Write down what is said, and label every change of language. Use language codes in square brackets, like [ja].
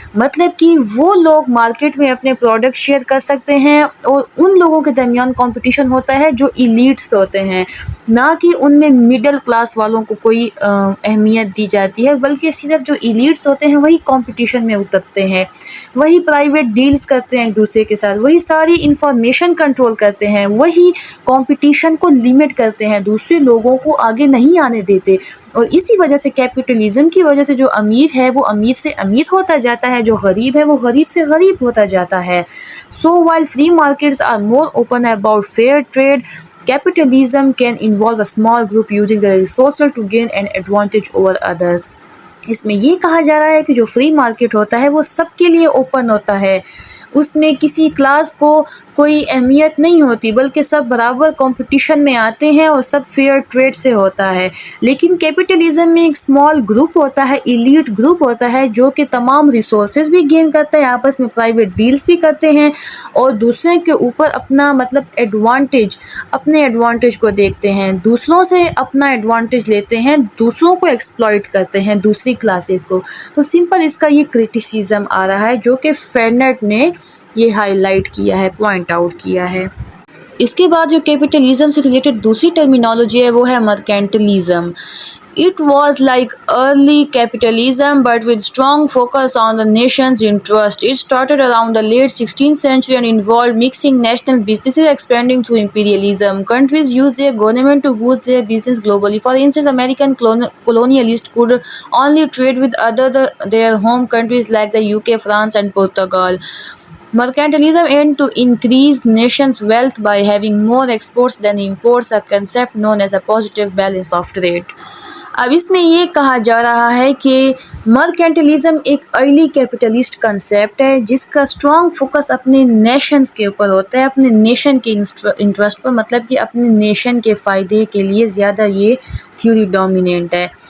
[ur] مطلب کہ وہ لوگ مارکیٹ میں اپنے پروڈکٹ شیئر کر سکتے ہیں اور ان لوگوں کے درمیان کمپٹیشن ہوتا ہے جو ایلیٹس ہوتے ہیں، نہ کہ ان میں مڈل کلاس والوں کو کوئی اہمیت دی جاتی ہے، بلکہ صرف جو ایلیٹس ہوتے ہیں وہی کمپٹیشن میں اترتے ہیں، وہی پرائیویٹ ڈیلز کرتے ہیں ایک دوسرے کے ساتھ، وہی ساری انفارمیشن کنٹرول کرتے ہیں، وہی کمپٹیشن کو لیمٹ کرتے ہیں، دوسرے لوگوں کو آگے نہیں آنے دیتے. اور اسی وجہ سے کیپٹلزم کی وجہ سے جو امیر ہے وہ امیر سے امیر ہوتا جاتا ہے، جو غریب ہے وہ غریب سے غریب ہوتا جاتا ہے. [en] So while free markets are more open about fair trade, capitalism can involve a small group using their resources to gain an advantage over others. [ur] اس میں یہ کہا جا رہا ہے کہ جو فری مارکیٹ ہوتا ہے وہ سب کے لیے اوپن ہوتا ہے، اس میں کسی کلاس کو کوئی اہمیت نہیں ہوتی، بلکہ سب برابر کمپٹیشن میں آتے ہیں اور سب فیئر ٹریڈ سے ہوتا ہے. لیکن کیپٹلزم میں ایک اسمال گروپ ہوتا ہے، ایلیٹ گروپ ہوتا ہے، جو کہ تمام ریسورسز بھی گین کرتا ہے، آپس میں پرائیویٹ ڈیلز بھی کرتے ہیں اور دوسرے کے اوپر اپنا مطلب اپنے ایڈوانٹیج کو دیکھتے ہیں، دوسروں سے اپنا ایڈوانٹیج لیتے ہیں، دوسروں کو ایکسپلائٹ کرتے ہیں، دوسری کلاسز کو. تو سمپل اس کا یہ کرٹیسزم آ رہا ہے جو کہ فرنیٹ نے یہ ہائی لائٹ کیا ہے، پوائنٹ آؤٹ کیا ہے. اس کے بعد جو کیپٹلزم سے ریلیٹڈ دوسری ٹرمینالوجی ہے وہ ہے مرکینٹلزم. [en] It was like early capitalism but with strong focus on the nation's interest. It started around the late 16th century and involved mixing national businesses expanding through imperialism. Countries used their government to boost their business globally. For instance, American colonialists could only trade with their home countries like the UK, France and Portugal. Mercantilism aimed to increase nations' wealth by having more exports than imports, a concept known as a positive balance of trade. [ur] اب اس میں یہ کہا جا رہا ہے کہ مرکینٹلزم ایک early capitalist concept ہے جس کا اسٹرانگ فوکس اپنے نیشنز کے اوپر ہوتا ہے، اپنے نیشن کے انٹرسٹ پر، مطلب کہ اپنے نیشن کے فائدے کے لیے زیادہ یہ تھیوری ڈومیننٹ ہے.